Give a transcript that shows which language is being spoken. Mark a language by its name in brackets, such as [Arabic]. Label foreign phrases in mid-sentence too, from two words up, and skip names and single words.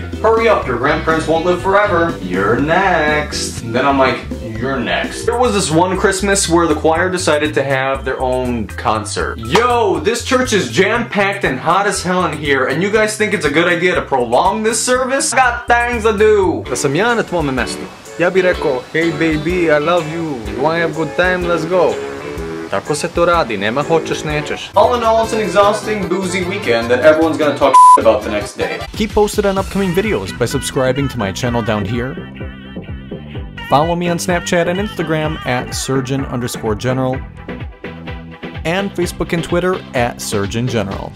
[English] Hurry up, your grandparents won't live forever. You're next. And then I'm like, you're next. There was this one Christmas where the choir decided to have their own concert. Yo, this church is jam-packed and hot as hell in here, and you guys think it's a good idea to prolong this service? I got things to do. [Serbian] Da sam ja na tvome mestu, ja bih rekao, [English] hey baby, I love you, you wanna have a good time, let's go. [Serbian] Tako se to radi, nema hoćeš, nećeš. [English] All in all, it's an exhausting, boozy weekend that everyone's gonna talk about the next day. Keep posted on upcoming videos by subscribing to my channel down here. Follow me on Snapchat and Instagram at Surgeon_General. And Facebook and Twitter at Surgeon General.